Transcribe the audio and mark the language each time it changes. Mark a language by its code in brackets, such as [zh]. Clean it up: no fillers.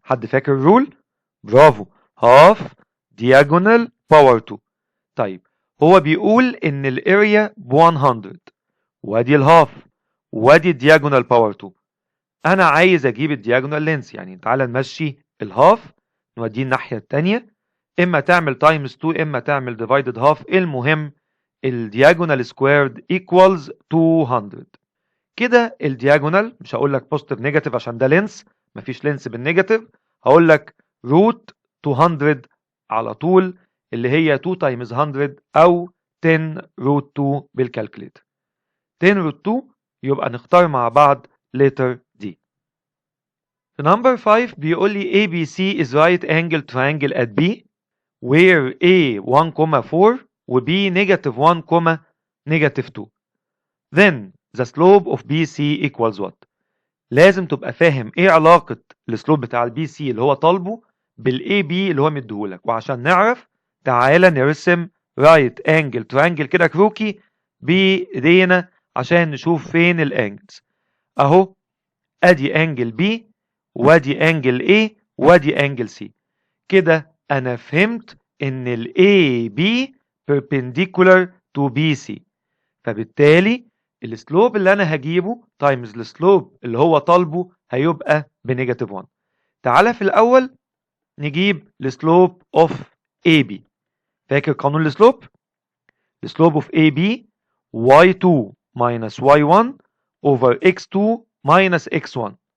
[ar] حد فاكر الرول؟ برافو [en] half diagonal power 2. [ar] طيب هو بيقول ان الاريا ب 100 وادي الهاف وادي الدياجونال باور 2. انا عايز اجيب الدياجونال لينس يعني تعالى نمشي الهاف نوديه الناحية التانية اما تعمل تايمز 2 اما تعمل ديفايدد هاف. المهم الدياجونال سكويرد [en] equals 200. [ar] كده الدياجونال مش هقول لك بوزيتيف نيجاتيف عشان ده لينس مفيش لينس بالنيجاتيف. هقول لك روت 200 على طول اللي هي 2 تايمز 100 او 10 روت 2 بالكالكوليتر. 10 روت 2 يبقى نختار مع بعض letter D. [en] في number 5 [ar] بيقول لي [en] ABC is right angle triangle at B where A 1,4 و B negative 1, negative 2. Then the slope of BC equals what؟ [ar] لازم تبقى فاهم ايه علاقة السلوب بتاع البي سي اللي هو طالبه بالاي بي اللي هو مديهولك. وعشان نعرف تعالى نرسم رايت انجل ترانجل كده كروكي بايدينا عشان نشوف فين الانجلز. اهو ادي انجل بي وادي انجل A وادي انجل C. كده انا فهمت ان ال AB [en] perpendicular to BC، [ar] فبالتالي السلوب اللي انا هجيبه تايمز السلوب اللي هو طالبه هيبقى بنيجاتيف 1. تعالى في الاول نجيب السلوب اوف AB. فاكر قانون السلوب؟ [en] السلوب of AB y2 minus y1 over x2 minus x1.